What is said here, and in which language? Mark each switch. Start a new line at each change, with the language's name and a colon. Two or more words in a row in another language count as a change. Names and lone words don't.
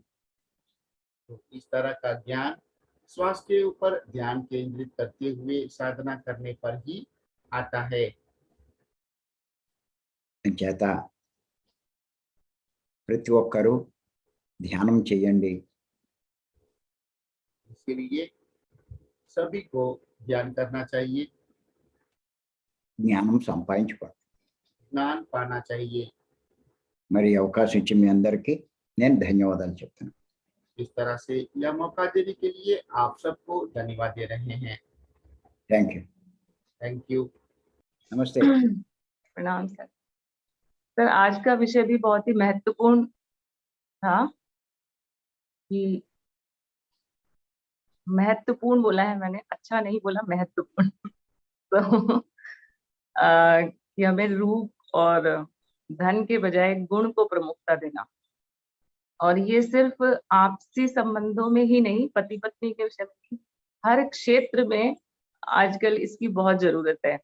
Hindi: तो इस तरह का ज्ञान श्वास के ऊपर ध्यान केंद्रित करते हुए साधना करने पर ही आता है।
Telugu: అంచేత ప్రతి ఒక్కరూ ధ్యానం చేయండి.
Hindi: इसलिए सभी को ध्यान करना चाहिए,
Telugu: జ్ఞానం సంపాదించుకోండి.
Hindi: ज्ञान पाना चाहिए।
Telugu: మరి ఈ అవకాశం ఇచ్చి మీ అందరికీ నేను ధన్యవాదాలు చెప్తాను.
Hindi: इस तरह से यह मौका देने के लिए आप सबको धन्यवाद दे रहे हैं।
English: Thank you. Thank you.
Telugu: నమస్తే.
Hindi: प्रणाम सर। सर आज का विषय भी बहुत ही महत्वपूर्ण था कि महत्वपूर्ण बोला है मैंने, अच्छा नहीं बोला, महत्वपूर्ण। तो कि हमें रूप और धन के बजाय गुण को प्रमुखता देना, और ये सिर्फ आपसी संबंधों में ही नहीं, पति पत्नी के विषय में, हर क्षेत्र में आजकल इसकी बहुत जरूरत है।